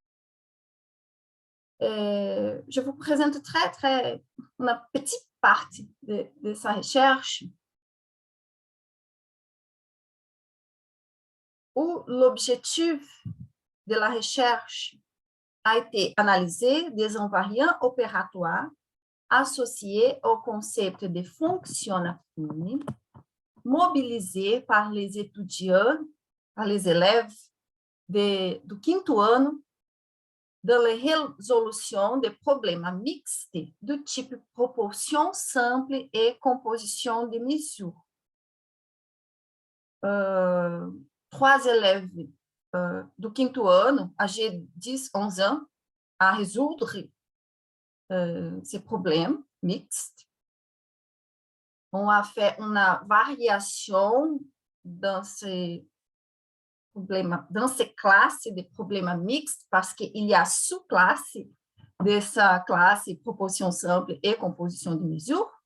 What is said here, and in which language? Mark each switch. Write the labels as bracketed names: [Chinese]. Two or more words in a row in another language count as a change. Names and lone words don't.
[French] Je vous présente une petite partie de sa recherche, où l'objectif de la recherche a été analysé des invariants opératoires associés au concept de fonction affine, mobilisés par les étudiants, par les élèves [Portuguese] do 5º ano, [French] dans la résolution des problèmes mixtes du type proportion simple et composition de mesures. 3 élèves [Portuguese] do 5º ano, [French] âgés de 10-11 ans, à résoudre ces problèmes mixtes. On a fait une variation dans ces classes de problèmes mixtes parce qu'il y a sous-classes de sa classe proportion simple et composition de mesures.